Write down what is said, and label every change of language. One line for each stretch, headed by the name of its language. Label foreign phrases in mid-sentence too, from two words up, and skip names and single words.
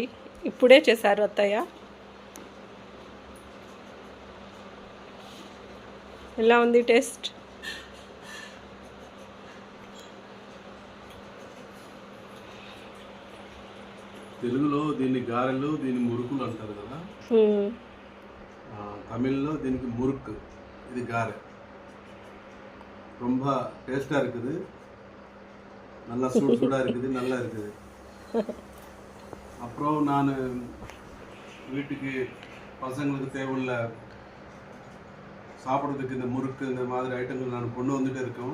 Telugu: ఇప్పుడే చేశారు అత్తయ్య. ఎలా ఉంది టేస్ట్? తెలుగులో దీన్ని గారెలు, దీన్ని మురుకులు అంటారు కదా. తమిళ్లో దీనికి మురుక్, ఇది గారె.
Tamil: ரொம்ப டேஸ்டாக இருக்குது, நல்லா சூடாக இருக்குது, நல்லா இருக்குது. அப்புறம் நான் வீட்டுக்கு பசங்களுக்கு தேவையுள்ள சாப்பிட்றதுக்கு இந்த முறுக்கு இந்த மாதிரி ஐட்டங்கள் நான் கொண்டு வந்துகிட்டே இருக்கோம்.